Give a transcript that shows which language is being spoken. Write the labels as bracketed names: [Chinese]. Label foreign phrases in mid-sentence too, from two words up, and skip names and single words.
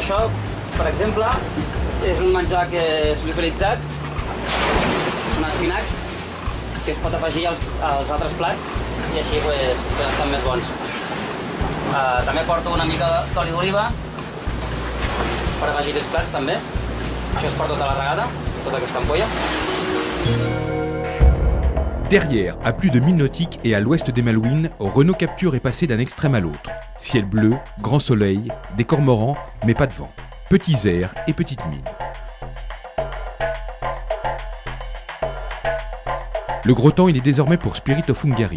[Catalan] Això, per exemple, és un menjar que és liofilitzat, són espinacs, que es pot afegir als altres plats i així estan més bons. També porto una mica d'oli d'oliva per afegir els plats també. Això és per tota la regada, tota aquesta ampolla. [French] Derrière, à plus de 1000 nautiques et à l'ouest des Malouines, Renault Capture est passé d'un extrême à l'autre. Ciel bleu, grand soleil, des cormorans, mais pas de vent. Petits airs et petites mines. Le gros temps, il est désormais pour Spirit of Hungary.